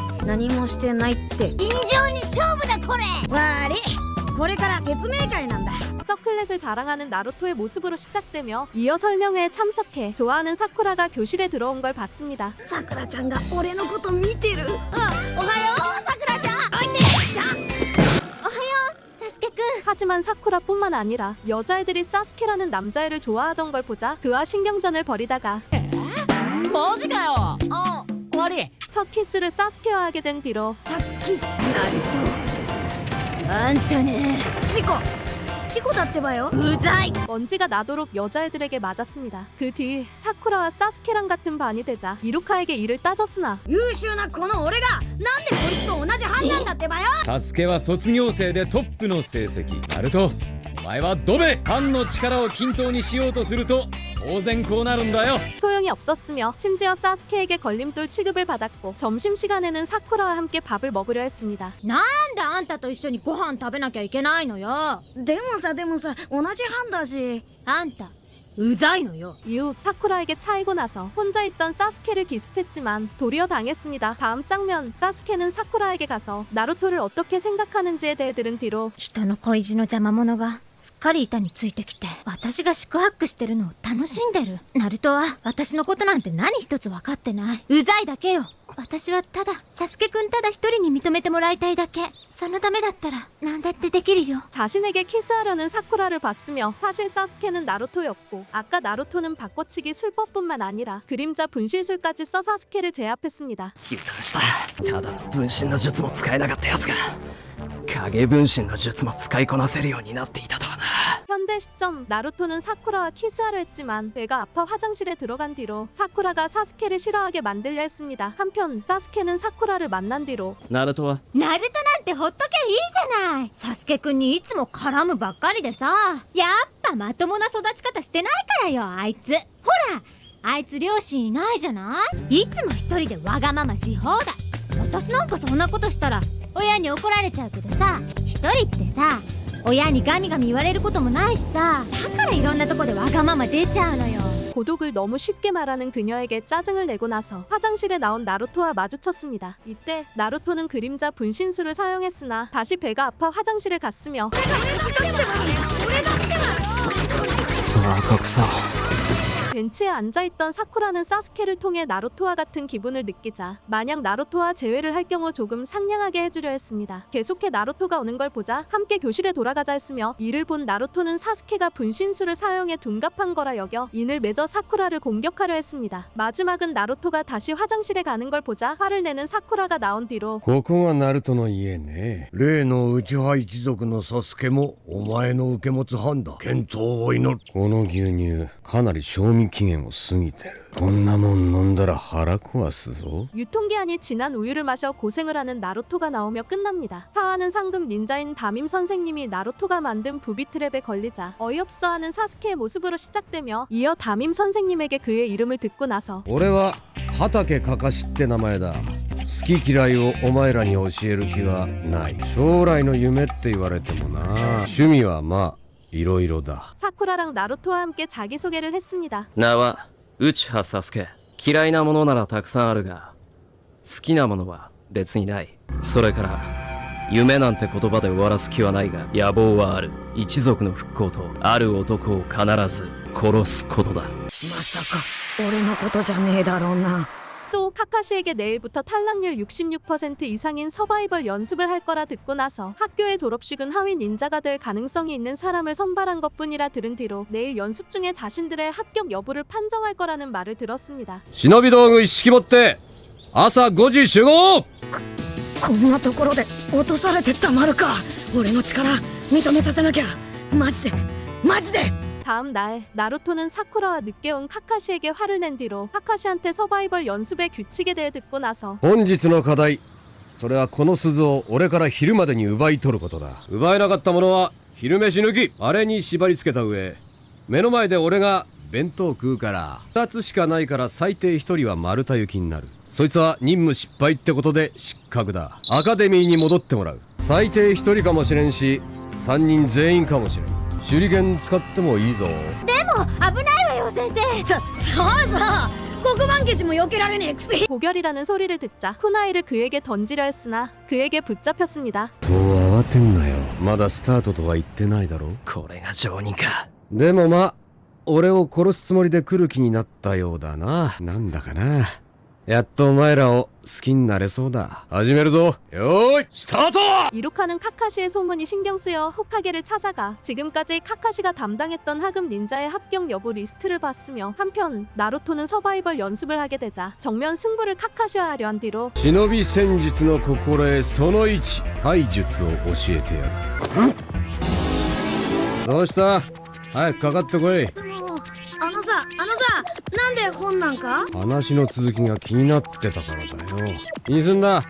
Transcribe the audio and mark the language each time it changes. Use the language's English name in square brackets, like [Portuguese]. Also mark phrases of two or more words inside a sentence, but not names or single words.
[Japanese] 何もしてないって。尋常に勝負だこれ。悪い、これから説明会なんだ。 [Korean] 서클렛을 자랑하는 나루토의 모습으로 시작되며 이어 설명회에 참석해 좋아하는 사쿠라가 교실에 들어온 걸 봤습니다. [Japanese] さくらちゃんが俺のこと見てる。おはようさくらちゃん。おいで。サスケくん。 [Korean] 하지만 사쿠라뿐만 아니라 여자애들이 사스케라는 남자애를 좋아하던 걸 보자 그와 신경전을 벌이다가 [Japanese] マジかよ。あ、悪い。 [Korean] 첫 키스를 사스케와 하게 된 뒤로 [Japanese] さっきナルト。あんたね。チコ。チコだってばよ。うざい。 [Korean] 먼지가 나도록 여자애들에게 맞았습니다. 그 뒤 사쿠라와 사스케랑 같은 반이 되자 이루카에게 이를 따졌으나 [Japanese] 優秀なこの俺がなんでこいつと同じ班なんだってばよ。サスケは卒業生でトップの成績。ナルト、お前はドベ班の力を均等にしようとすると当然こうなるんだよ。 [Korean] 소용이 없었으며 심지어 사스케에게 걸림돌 취급을 받았고 점심시간에는 사쿠라와 함께 밥을 먹으려 했습니다. [Japanese] なんであんたと一緒にご飯食べなきゃいけないのよ。でもさ同じ班だし。あんたうざいのよ。 [Korean] 이후 사쿠라에게 차이고 나서 혼자 있던 사스케를 기습했지만 도리어 당했습니다. 다음 장면, 사스케는 사쿠라에게 가서 나루토를 어떻게 생각하는지에 대해 들은 뒤로 [Japanese] 人の恋路の邪魔者がすっかり板についてきて私が四苦八苦してるのを楽しんでる。ナルトは私のことなんて何一つ分かってない。うざいだけよ。私はただサスケくんただ一人に認めてもらいたいだけ。そのためだったら何だってできるよ。 [Korean] 자신에게 키스하려는 사쿠라를 봤으며 사실 사스케는 나루토였고 아까 나루토는 바꿔치기 술법뿐만 아니라 그림자 분신술까지 써 사스케를 제압했습니다. [Japanese] 油断した。ただの分身の術も使えなかったやつが影分身の術も使いこなせるようになっていたとはな。 [Korean] 현재 시점 나루토는 사쿠라와 키스하려 했지만 배가 아파 화장실에 들어간 뒤로 사쿠라가 사스케를 싫어하게 만들려 했습니다. 한편 사스케는 사쿠라를 만난 뒤로 [Japanese] ナルトはナルトなんてほっとけいいじゃない。サスケくんにいつも絡むばっかりでさ。やっぱまともな育ち方してないからよあいつ。ほらあいつ両親いないじゃない。いつも一人でわがままし放題。私なんかそんなことしたら親に怒られちゃうけどさ、一人ってさ親にガミガミ言われることもないしさ、だからいろんなとこでわがまま出ちゃうのよ。 [Korean] 고독을 너무 쉽게 말하는 그녀에게 짜증을 내고 나서 화장실에 나온 나루토와 마주쳤습니다. 이때 나루토는 그림자 분신술을 사용했으나 다시 배가 아파 화장실에 갔으며 [Japanese] バカくそ。 [Korean] 벤치에 앉아있던 사쿠라는 사스케를 통해 나루토와 같은 기분을 느끼자 만약 나루토와 재회를 할 경우 조금 상냥하게 해주려 했습니다. 계속해 나루토가 오는 걸 보자 함께 교실에 돌아가자 했으며 이를 본 나루토는 사스케가 분신술을 사용해 둔갑한 거라 여겨 인을 맺어 사쿠라를 공격하려 했습니다. 마지막은 나루토가 다시 화장실에 가는 걸 보자 화를 내는 사쿠라가 나온 뒤로 [Japanese] ここがナルトの家ね。例の内派一族のサスケもお前の受け持つ班だ。健闘を祈る。この牛乳かなり賞味期限を過ぎてる。こんなもん飲んだら腹壊すぞ。 [Korean] 유통기한이 지난 우유를 마셔 고생을 하는 나루토가 나오며 끝납니다. 사화는 상금 닌자인 담임 선생님이 나루토가 만든 부비 트랩에 걸리자 어이없어하는 사스케의 모습으로 시작되며 이어 담임 선생님에게 그의 이름을 듣고 나서 [Japanese] 俺は畑かかしって名前だ。好き嫌いをお前らに教える気はない。将来の夢って言われてもな。趣味はまあいろいろだ。 [Korean] 사쿠라랑 나루토와 함께 자기소개를 했습니다. [Japanese] 名は内葉サスケ。嫌いなものならたくさんあるが好きなものは別にない。それから夢なんて言葉で終わらす気はないが野望はある。一族の復興とある男を必ず殺すことだ。まさか俺のことじゃねえだろうな。 [Korean] 또 카카시에게 내일부터 탈락률 66% 이상인 서바이벌 연습을 할 거라 듣고 나서 학교의 졸업식은 하위 닌자가 될 가능성이 있는 사람을 선발한 것뿐이라 들은 뒤로 내일 연습 중에 자신들의 합격 여부를 판정할 거라는 말을 들었습니다. [Japanese] 忍び道具一式持って朝5時集合。こんなところで落とされてたまるか。俺の力認めさせなきゃ。マジで。 [Korean] 다음 날 나루토는 사쿠라와 늦게 온 카카시에게 화를 낸 뒤로 카카시한테 서바이벌 연습의 규칙에 대해 듣고 나서 [Japanese] 本日の課題、それはこの鈴を俺から昼までに奪い取ることだ。奪えなかった者は昼飯抜き。あれに縛り付けた上、目の前で俺が弁当食うから。2つしかないから最低1人は丸太行きになる。そいつは任務失敗ってことで失格だ。アカデミーに戻ってもらう。最低1人かもしれんし3人全員かもしれん。手裏剣使ってもいいぞ。でも危ないわよ先生。そうさ、黒板消しも避けられねえくせ。 [Korean] 고결이라는 소리를 듣자 쿠나이를 그에게 던지려 했으나 그에게 붙잡혔습니다. [Japanese] そう慌てんなよ。まだスタートとは言ってないだろ。これが常人か。でもまあ俺を殺すつもりで来る気になったようだな。なんだかな。やっとお前らを好きになれそうだ。始めるぞ。よーいスタート。 [Korean] 이로카는 카카시의 소문이 신경 쓰여 호카게를 찾아가 지금까지 카카시가 담당했던 하급 닌자의 합격 여부 리스트를 봤으며 한편 나루토는 서바이벌 연습을 하게 되자 정면 승부를 카카시와 하려 한 뒤로 [Japanese] 忍び戦術の心得その1、体術を教えてやる。どうした？早くかかってこい。あのさ、なんで本なんか？話の続きが気になってたからだよ。気にすんな。